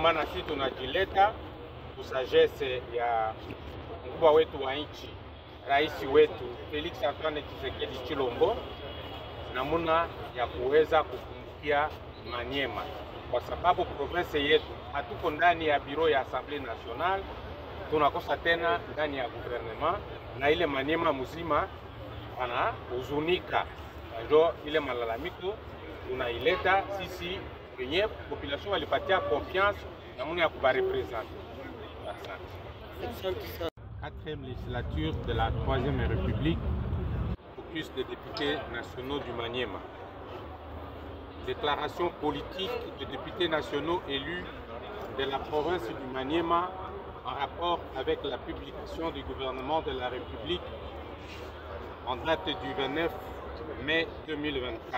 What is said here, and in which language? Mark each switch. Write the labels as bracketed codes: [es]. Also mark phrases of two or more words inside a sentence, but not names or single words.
[sw] maana sisi tunajileta kusagesse ya mkubwa wetu wa nchi rais wetu Felix Antoine Tshisekedi Tshilombo namuna ya kuweza kukumbukia Maniema, kwa sababu province yetu hatuko ndani ya biro ya Assemblée Nationale, tunakosa tena ndani ya gouvernement, na ile Maniema mzima anahuzunika. Ndio ile malalamiko tunaileta sisi wenye population walipatia confiance namuna ya kubarepresenter. [fr] Quatrième législature de la 3e République, caucus des députés nationaux du Maniema. Déclaration politique des députés nationaux élus de la province du Maniema en rapport avec la publication du gouvernement de la République en date du 29 mai 2024.